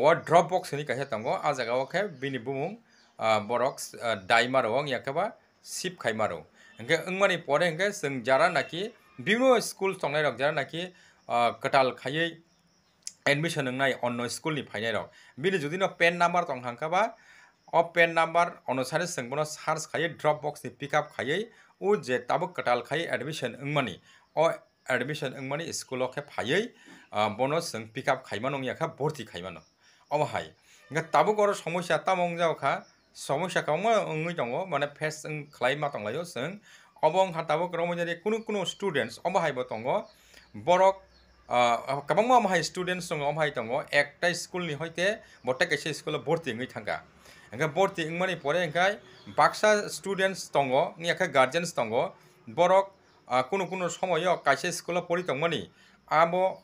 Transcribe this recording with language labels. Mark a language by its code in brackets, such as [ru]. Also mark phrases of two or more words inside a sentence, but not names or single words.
[trp] drop box ni kahe tango a jaga o khe bini bumung borok daimaro yakaba sip khaimaro hingke ngmani pore hingke जों jara naki bibino school tongnai rok jara naki katal khayei admission ngnai onno school ni phainai rok bini jodi no [en] pen number [trp] tong hangkaba o [en] pen number [trp] onusare जों bono search khayei drop box ni [en] pick up [trp] khayei u je tabo katal khayei admission ngmani o admission ngmani school o khe phayei bono जों [en] pick up [trp] khaimano yakha borti khaimano obahai hingke tabo goro সমস্যা tamong jaokha সমস্যা কামা ngui tongo mane face khlaima tonglayo जों obong hatabo romojari kuno kuno students obahai bo tongo borok kabangma amhai students tongo amhai tongo ekta school ni hoite botta kaisa school borti ngui thanga engka borti ngmani pore engkai baksa students tongo ngya guardians tongo borok kuno somoyo kaisa school pori tongmani abo